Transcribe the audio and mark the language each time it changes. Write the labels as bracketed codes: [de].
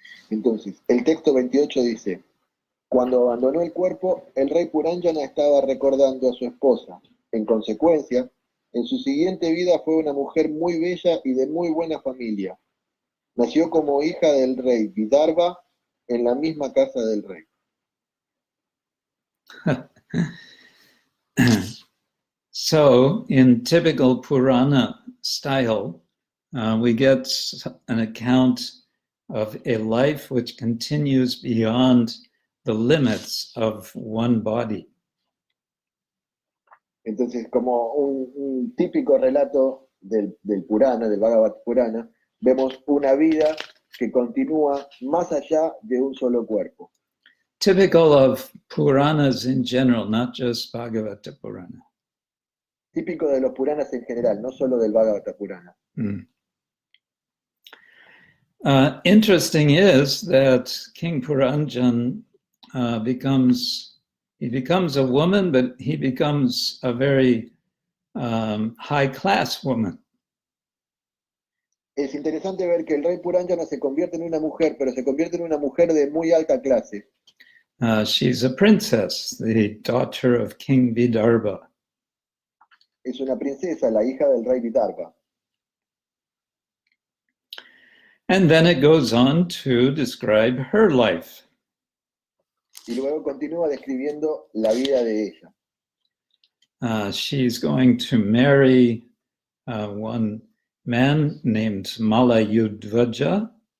[es] Entonces, el texto 28 dice: cuando abandonó el cuerpo, el rey Puranjana estaba recordando a su esposa. En consecuencia, en su siguiente vida fue una mujer muy bella y de muy buena familia. Nació como hija del rey Vidarbha en la misma casa del rey. [en] So, in typical Purana style, we get an account of a life which continues beyond the limits of one body. [es] Entonces, como un típico relato del Purana, del Bhagavad Purana, vemos una vida que continúa más allá de un solo cuerpo. [en] Typical of Puranas in general, not just Bhagavata Purana. [es] Típico de los Puranas en general, no solo del Bhagavata Purana. [en] Interesting is that King Puranjan becomes a woman, but he becomes a very high-class woman. [es] Es interesante ver que el rey Purana se convierte en una mujer, pero se convierte en una mujer de muy alta clase. [en] She's a princess, the daughter of King Vidarbha. [es] Es una princesa, la hija del rey Vidarbha. [en] And then it goes on to describe her life. [es] Y luego continúa describiendo la vida de ella. [en] She's going to marry one man named Malayadvaja.